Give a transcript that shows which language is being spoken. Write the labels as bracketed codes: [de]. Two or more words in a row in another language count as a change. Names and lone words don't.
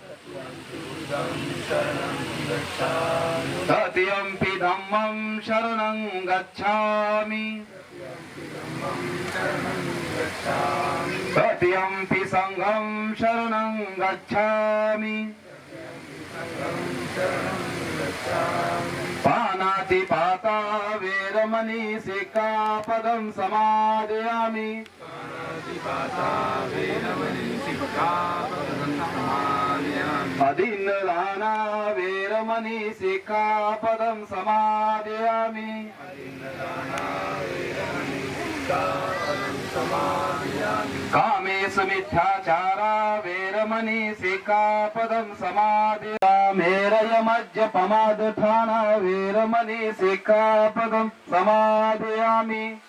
[pi] तृतीयंपि धम्मं शरणं गच्छामि तृतीयंपि संघं शरणं गच्छामि पानातिपाता वेरमणि सिक्खापदं समादयामि अदीनदाना वेरमणि सिक्खापदं समादयामि कामेषु मिथ्याचारा वेरमणि सिक्खापदं समादयामेरयमज्जपमादठाना वेरमणि सिक्खापदं समादयामि